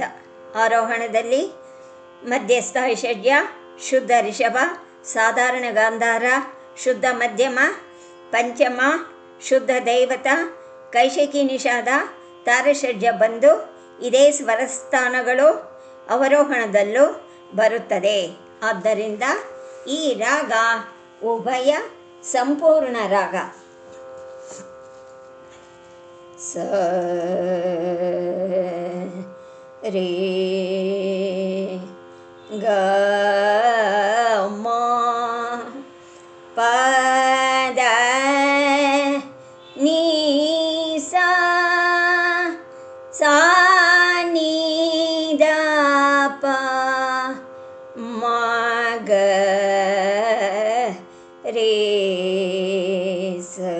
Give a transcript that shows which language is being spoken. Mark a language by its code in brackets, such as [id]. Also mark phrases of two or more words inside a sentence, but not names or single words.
[kn] ಆರೋಹಣದಲ್ಲಿ ಮಧ್ಯಸ್ಥ ಐಷಡ್ಯ, ಶುದ್ಧ ರಿಷಭ, ಸಾಧಾರಣ ಗಾಂಧಾರ, ಶುದ್ಧ ಮಧ್ಯಮ, ಪಂಚಮ, ಶುದ್ಧ ದೈವತ, ಕೈಶಿಕಿ ನಿಷಾದ, ತಾರಷಡ್ಯ ಬಂದು ಇದೇ ಸ್ವರಸ್ಥಾನಗಳು ಅವರೋಹಣದಲ್ಲೂ ಬರುತ್ತದೆ. ಆದ್ದರಿಂದ ಈ ರಾಗ ಉಭಯ ಸಂಪೂರ್ಣ ರಾಗ. ಸ ರೇ ಗ ಮ ಪ ದ ನೀ ಸಾ ನಿ ದ ಪ ಮ ಗ ರೇ ಸ.